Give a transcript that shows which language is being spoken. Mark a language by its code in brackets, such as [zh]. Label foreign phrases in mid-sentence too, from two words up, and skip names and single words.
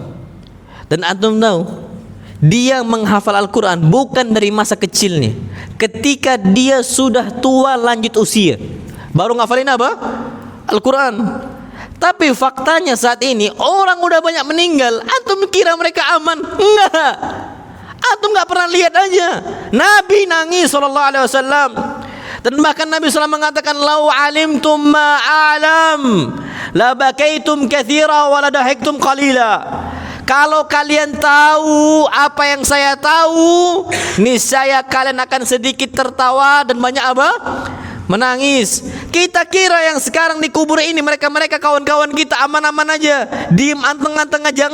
[id] Dan antum tahu, dia menghafal Al-Quran bukan dari masa kecilnya, ketika dia sudah tua lanjut usia baru ngafalin apa? Al-Quran. Tapi faktanya saat ini orang udah banyak meninggal. Antum kira mereka aman? Enggak. Antum enggak pernah lihat aja. Nabi nangis [ar] صلى الله عليه وسلم. [id] Dan bahkan Nabi SAW mengatakan, [ar] لو علمتم ما أعلم لبكيتم كثيرا ولا ضحكتم قليلا. [id] Kalau kalian tahu apa yang saya tahu, niscaya kalian akan sedikit tertawa dan banyak apa? Menangis. Kita kira yang sekarang di kubur ini mereka kawan-kawan kita aman-aman aja, diem anteng-anteng aja.